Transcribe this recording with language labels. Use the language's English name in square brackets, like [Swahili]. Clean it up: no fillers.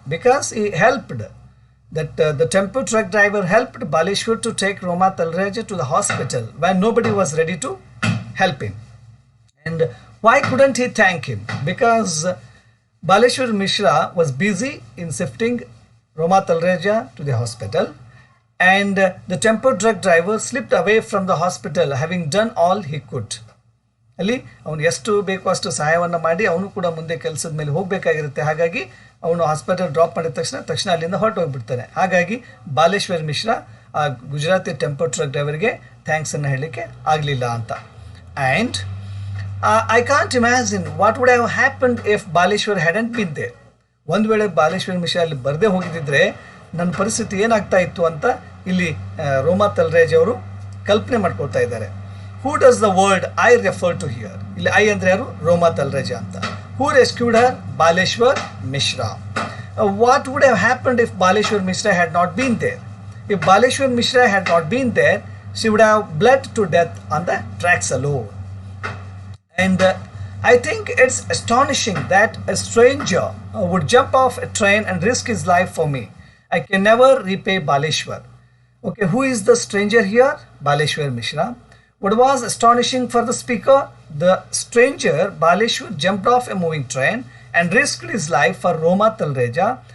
[English] Because he helped. The tempo truck driver helped Baleshwar to take Roma Talreja to the hospital when nobody was ready to help him. And why couldn't he thank him? Because Baleshwar Mishra was busy in shifting Roma Talreja to the hospital, and the tempo truck driver slipped away from the hospital having done all he could. [Kannada] ಅಲ್ಲಿ ಅವನು ಎಷ್ಟು ಬೇಕೋ ಅಷ್ಟು ಸಹಾಯವನ್ನು ಮಾಡಿ ಅವನು ಕೂಡ ಮುಂದೆ ಕೆಲಸದ ಮೇಲೆ ಹೋಗಬೇಕಾಗಿರುತ್ತೆ. ಹಾಗಾಗಿ ಅವನು ಹಾಸ್ಪಿಟಲ್ ಡ್ರಾಪ್ ಮಾಡಿದ ತಕ್ಷಣ ಅಲ್ಲಿಂದ ಹೊರಟು ಹೋಗ್ಬಿಡ್ತಾನೆ. ಹಾಗಾಗಿ ಬಾಲೇಶ್ವರ್ ಮಿಶ್ರಾ ಆ ಗುಜರಾತಿ ಟೆಂಪೋ ಟ್ರಕ್ ಡ್ರೈವರ್ಗೆ ಥ್ಯಾಂಕ್ಸನ್ನು ಹೇಳಲಿಕ್ಕೆ ಆಗಲಿಲ್ಲ ಅಂತ. [English] And I can't imagine what would have happened if Baleshwar hadn't been there. [Kannada] ಒಂದು ವೇಳೆ ಬಾಲೇಶ್ವರ್ ಮಿಶ್ರಾ ಅಲ್ಲಿ ಬರದೇ ಹೋಗಿದ್ದಿದ್ರೆ ನನ್ನ ಪರಿಸ್ಥಿತಿ ಏನಾಗ್ತಾ ಇತ್ತು ಅಂತ ಇಲ್ಲಿ ರೋಮಾ ತಲ್ರೇಜ್ ಅವರು ಕಲ್ಪನೆ ಮಾಡ್ಕೊಳ್ತಾ ಇದ್ದಾರೆ. [English] Who does the word I refer to here? [Kannada] ಇಲ್ಲಿ ಐ ಅಂದರೆ ಯಾರು? ರೋಮಾ ತಲ್ರೇಜಾ ಅಂತ. [English] Who rescued her? Baleshwar Mishra. What would have happened if Baleshwar Mishra had not been there? If Baleshwar Mishra had not been there, she would have blood to death on the tracks alone. And I think it's astonishing that a stranger would jump off a train and risk his life for me. I can never repay Baleshwar. Okay, who is the stranger here? Baleshwar Mishra. What was astonishing for the speaker? The stranger Baleshwar jumped off a moving train and risked his life for Rama Talreja.